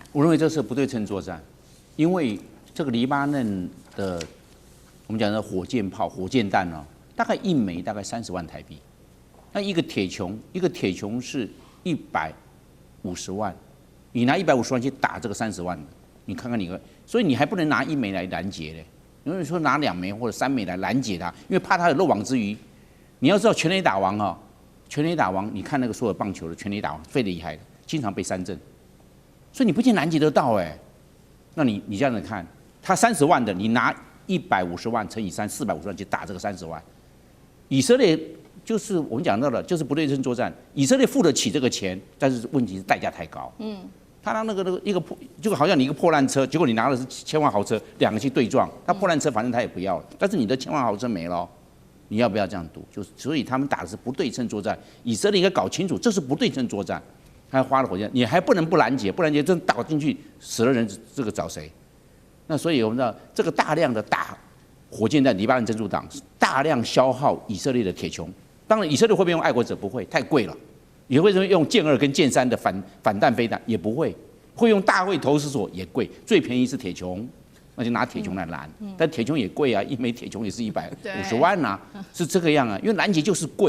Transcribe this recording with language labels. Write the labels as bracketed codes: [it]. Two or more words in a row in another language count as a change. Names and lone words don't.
[zh] 我認為這是不對稱作戰，因為這個黎巴嫩的。我們講的火箭炮、火箭彈哦，大概1枚大概30萬台幣。那一個鐵穹是150萬，你拿150萬去打這個30 萬的，你看看所以你還不能拿1枚來攔截嘞。有人說拿2枚或者3枚來攔截它，因為怕它有漏網之魚。你要知道全壘打王哦，全壘打王，你看那個所有棒球的全壘打王最厲害的，經常被三振，所以你不一定攔截得到哎。那你這樣子看，他30萬的，你拿150 萬乘以3，450萬去打這個30萬，以色列就是我們講到的，就是不對稱作戰。以色列付得起這個錢，但是問題是代價太高。他讓那個一個破，就好像你一個破爛車，結果你拿的是1000萬豪車，2個去對撞，他破爛車反正他也不要了，但是你的1000萬豪車沒了，你要不要這樣賭？所以他們打的是不對稱作戰。以色列應該搞清楚，這是不對稱作戰。他花了火箭，你還不能不拦截，不拦截真打进去死了人，这個找誰？那所以我們知道，這個大量的打火箭彈，黎巴嫩真主黨大量消耗以色列的鐵穹。當然，以色列會不會用愛國者？不會，太貴了。也會用劍2跟劍3的反彈飛彈，也不會。會用大衛投石索也貴，最便宜是鐵穹，那就拿鐵穹來攔。但鐵穹也貴啊，一枚鐵穹也是150萬啊，是這個樣啊。因為攔截就是貴。